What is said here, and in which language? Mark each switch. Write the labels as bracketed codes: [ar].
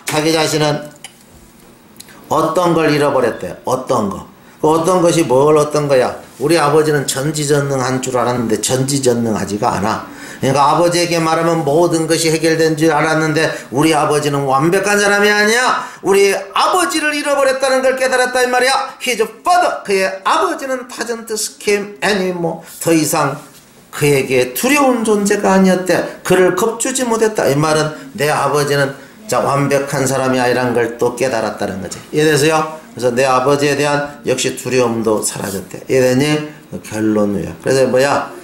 [ko] 자기 자신은 어떤 걸 잃어버렸대. 어떤 거. 그 어떤 것이 어떤 거야. 우리 아버지는 전지전능한 줄 알았는데 전지전능하지가 않아. 그러니까 아버지에게 말하면 모든 것이 해결된 줄 알았는데 우리 아버지는 완벽한 사람이 아니야. 우리 아버지를 잃어버렸다는 걸 깨달았다 이 말이야. [en] His father. [ko] 그의 아버지는 [en] doesn't scare anymore. [ko] 더 이상 그에게 두려운 존재가 아니었대. 그를 겁주지 못했다. 이 말은 내 아버지는 완벽한 사람이 아니라는 걸 또 깨달았다는 거지. 이해되세요? 그래서 내 아버지에 대한 역시 두려움도 사라졌대. 이해되니? 결론이야. 그래서 뭐야?